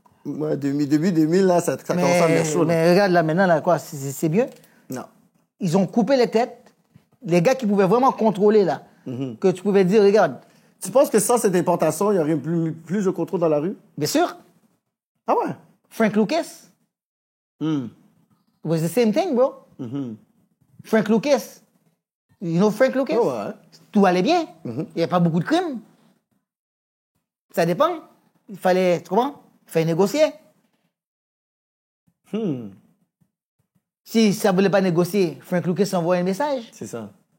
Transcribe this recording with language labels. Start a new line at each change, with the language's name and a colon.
French: Ouais, début 2000, là, ça commence à venir chaud. Mais regarde, là, maintenant, là, quoi, c'est mieux? Non. Ils ont coupé les têtes. Les gars qui pouvaient vraiment contrôler, là, que tu pouvais dire, regarde. Tu penses que sans cette importation, il y aurait plus de contrôle dans la rue? Bien sûr. Ah ouais? Frank Lucas.
English: It was the same thing, bro. Frank Lucas. You know Frank Lucas?
French: Oh ouais. Tout allait bien. Il n'y a pas beaucoup de crimes. Ça dépend. Il fallait, tu comprends? Il fallait négocier. Si ça ne voulait pas négocier, Frank Lucas envoie un message. C'est ça.